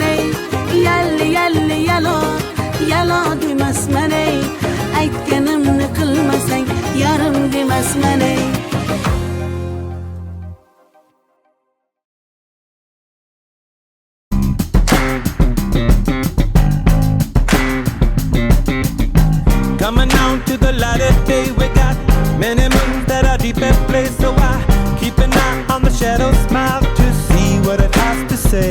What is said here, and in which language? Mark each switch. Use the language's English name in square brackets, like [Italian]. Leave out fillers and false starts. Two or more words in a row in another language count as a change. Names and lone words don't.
[Uzbek] ey yalli yalli yalo yalo demasman ey aytganimni qilmasang yarim demasman ey [English] Coming on to the light of day, we got many moons that are deep at play, so I keep an eye on the shadow smile to see what it has to say.